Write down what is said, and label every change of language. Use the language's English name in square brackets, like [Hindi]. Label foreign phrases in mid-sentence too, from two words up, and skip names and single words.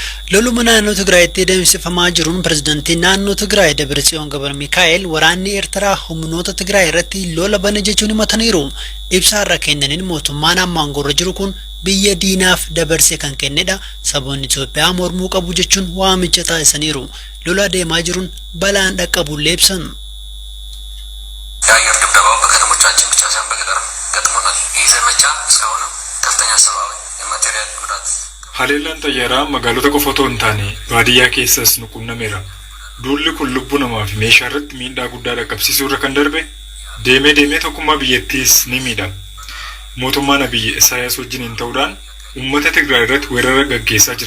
[Oromo] Loluma naannoo Tigraayitti adeemsifamaa jiruun pirezidaantiin naannoo Tigraay Dabratsiyoon Gabramikaa'el waraanni Eertiraa humnoota Tigraay irratti lola bane jechuun himataniiru. Ibsa irra kennaniin mootummaan ammaan gorra jiru kun biyya diinaaf dabarsee kan kennedha. Saboonni Itoophiyaa mormuu qabu jechuun waamicha taasisaniiru. Lola deemaa jiruun balaan dhaqqabullee ibsan. [Amharic] የአየር ድብደባው በከተሞቻችን ብቻ ሳይሆን በገጠር ገጥሞናል። ይህ ዘመቻ እስካሁንም ከፍተኛ ሰብአዊ የማቴሪያል ጉዳት [Oromo] Haleellaan xayyaaraa magaalota qofa otoo hin taane baadiyyaa keessas nu qunnameera. Duulli kun lubbuu namaa fi meeshaa irratti miidhaa guddaa dhaqqabsiisuu irra kan darbe deemee tokkummaa biyyattiis ni miidha. Mootummaan Abiy Isaayaas wajjin ta'uudhaan uummata Tigraay irratti weerara gaggeessaa jira.